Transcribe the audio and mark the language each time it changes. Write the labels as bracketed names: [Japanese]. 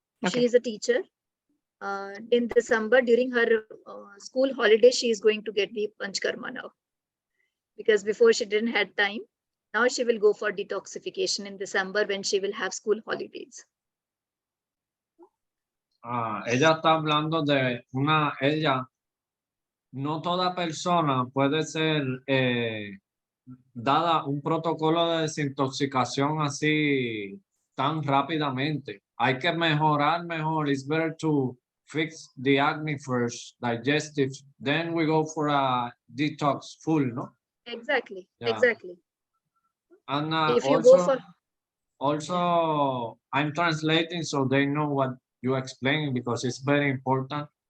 [English] Okay. She is a teacher. In December, during her school holiday, she is going to get the Panchkarma now. Because before she didn't had time. Now she will go for detoxification in December when she will have school holidays. [Spanish] Ella está hablando de ella, no toda persona puede ser dada un protocolo de desintoxicación así tan rápidamente. Hay que mejorar mejor. [English] It's better to fix the acne first, digestive, then we go for a detox full, no? Exactly, Yeah. exactly. And If you go for also, I'm translating so they know what you're explaining because it's very important.